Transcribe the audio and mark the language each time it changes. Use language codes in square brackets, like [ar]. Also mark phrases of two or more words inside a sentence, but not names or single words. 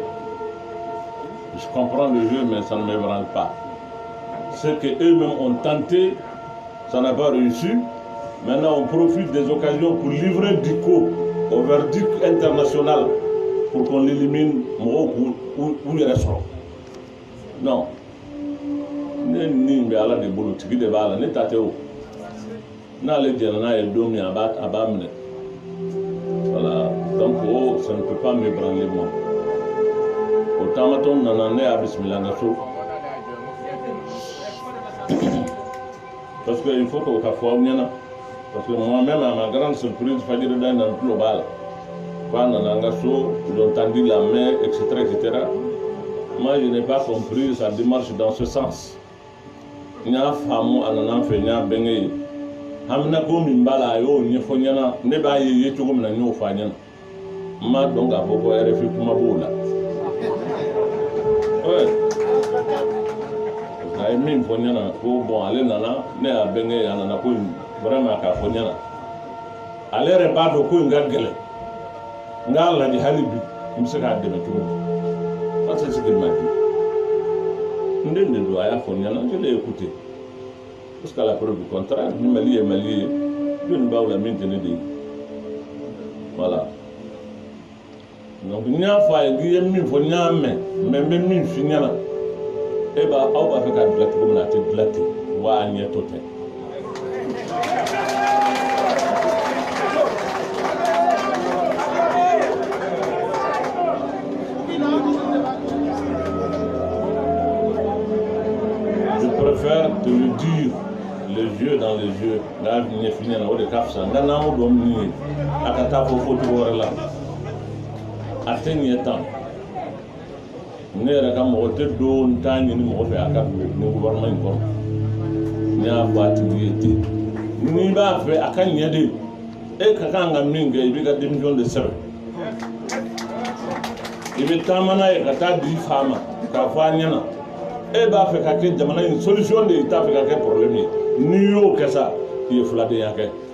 [fr] Je comprends le jeu, mais ça ne m'ébranle pas. Ce qu'eux-mêmes ont tenté, ça n'a pas réussi. Maintenant, on profite des occasions pour livrer du coup au verdict international pour qu'on l'élimine où il reste. Non. [bm] Ni ala de bolo tigi de b'a la ne ta tɛ o n'ale jɛna n'a ye don min a b'a minɛ [fr] voilà donc ça ne peut pas m'ébranler moi [bm] o taamatɔ nana ne y'a bisimila n ka so [fr] parce que il faut que [bm] o ka fɔ aw ɲɛna [fr] parce que moi-même à ma grande surprise [bm] fajiri da in na n tulo b'a la k'a nana n ka so [fr] ils ont tendu la main etc. Moi je n'ai pas compris sa démarche dans ce sens. [bm] N'a faamu a nana fɛ n y'a bɛnkɛ ye hamina ko min b'a la a y'o ɲɛfɔ ɲɛna ne b'a ye cogo min na n y'o fɔ a ɲɛna n m'a dɔn k'a fɔ ko RFI kuma b'o la a ye min fɔ ɲɛna ko bon ale nana ne y'a bɛnkɛ ye a nana ko in vraiment k'a fɔ ɲɛna ale yɛrɛ b'a dɔn ko in ka gɛlɛn n k'a lajɛ hali bi n bɛ se k'a dɛmɛ cogo di [fr] parce que ce qu'il m'a dit [bm] n den de don a y'a fɔ n ɲɛna [fr] je l'ai écouté jusqu'à la preuve du contraire [bm] ni Mali ye Mali ye jɔnni b'aw la min tɛ ne de ye [fr] voilà donc [bm] n y'a fɔ a ye n'i ye min fɔ n y'a mɛn mais n bɛ min f'i ɲɛna aw b'a fɛ k'a dilan cogo min na a tɛ dilan ten wa a ɲɛ to tɛ. [fr] Je préfère te le dire les yeux dans les yeux [bm] nka ɲɛf'i ɲɛna o de ka fisa nka n'an ko dɔn min ye a ka taa fɔ cogo wɛrɛ la a tɛ ɲɛ tan. Ne yɛrɛ ka mɔgɔ tɛ don t'a ɲini mɔgɔ fɛ a ka don ni gouvernement in kɔnɔ n y'a fɔ a tigi ye ten n'i b'a fɛ a ka ɲɛ de e ka kan ka min kɛ i b'i ka démission de sɛbɛn i bɛ taama n'a ye ka taa di fa ma k'a fɔ a ɲɛna e b'a fɛ ka kɛ jamana in solution de ye i t'a fɛ ka kɛ problème ye n'i y'o kɛ sa i ye filadenya kɛ.